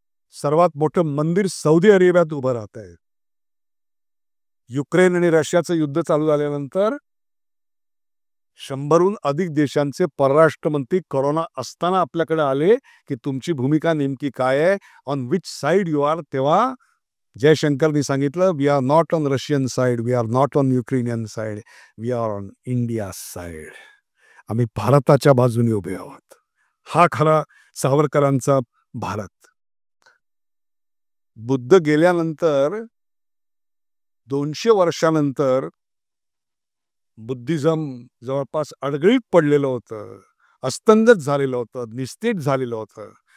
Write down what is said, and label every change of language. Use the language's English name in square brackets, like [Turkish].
[Marathi] सर्वात मोठं मंदिर सौदी अरेबियात उभं राहत आहे. युक्रेन आणि रशियाचं युद्ध चालू झाल्यानंतर 100हून अधिक देशांचे परराष्ट्र मंत्री कोरोना असताना आपल्याकडे आले की तुमची भूमिका नेमकी काय आहे, [English] On which side you are. [Marathi] तेव्हा जयशंकरनी सांगितलं, [English] We are not on Russian side, we are not on Ukrainian side, we are on India side. [Marathi] आम्ही भारताच्या बाजूने उभे आहोत. हा खरा सावरकरांचा भारत. बुद्ध गेल्यानंतर 200 वर्षानंतर बुद्धिझम जवळपास अडगळीत पडलेलं होतं, अस्तंगत झालेलं होतं, निस्तेज झालेलं होतं.